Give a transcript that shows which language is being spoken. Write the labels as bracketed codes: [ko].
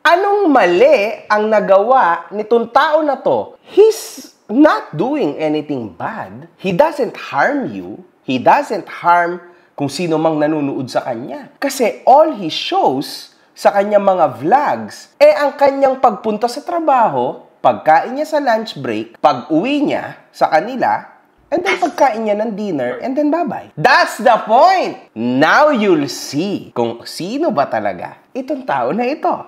[tl] Anong mali ang nagawa nitong tao na to? [en] He's not doing anything bad. He doesn't harm you. He doesn't harm [tl] kung sino mang nanonood sa kanya. Kasi all he shows sa kanyang mga vlogs, ang kanyang pagpunta sa trabaho, pagkain niya sa lunch break, pag-uwi niya sa kanila, and then pagkain niya ng dinner, and then bye-bye. [en] That's the point! Now you'll see [tl] kung sino ba talaga itong tao na ito.